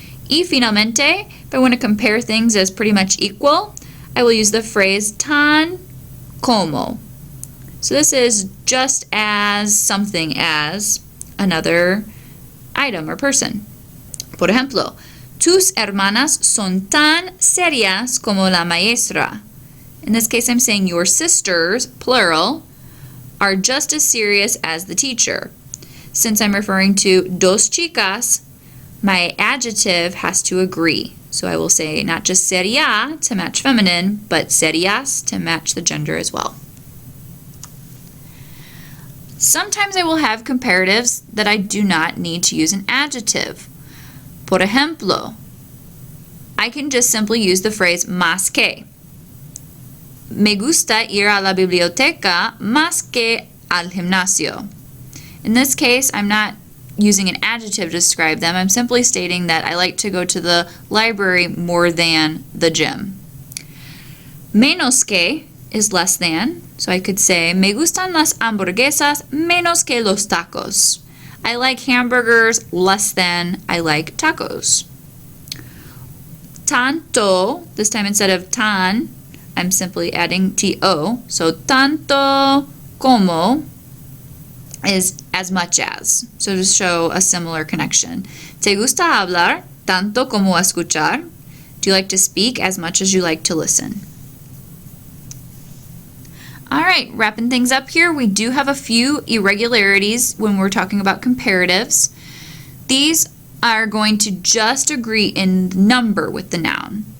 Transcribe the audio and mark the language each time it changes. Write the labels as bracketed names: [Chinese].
[Spanish] Y finalmente, [English] if I want to compare things as pretty much equal, I will use the phrase tan como. So this is just as something as another item or person. [Spanish] Por ejemplo, tus hermanas son tan serias como la maestra. [English] In this case, I'm saying your sisters, plural, are just as serious as the teacher. Since I'm referring to [Spanish] dos chicas, [English] my adjective has to agree. So I will say not just seria to match feminine, but serias to match the gender as well. Sometimes I will have comparatives that I do not need to use an adjective. [Spanish] Por ejemplo, [English] I can just simply use the phrase más que. [Spanish] Me gusta ir a la biblioteca más que al gimnasio. [English] In this case, I'm not using an adjective to describe them. I'm simply stating that I like to go to the library more than the gym. [Spanish] Menos que [English] is less than, so I could say [Spanish] me gustan las hamburguesas menos que los tacos. [English] I like hamburgers less than I like tacos. Tanto, this time instead of tan, I'm simply adding to, so tanto como is as much as, so to show a similar connection. [Spanish] ¿Te gusta hablar tanto como escuchar? [English] Do you like to speak as much as you like to listen? All right, wrapping things up here, we do have a few irregularities when we're talking about comparatives. These are going to just agree in number with the noun.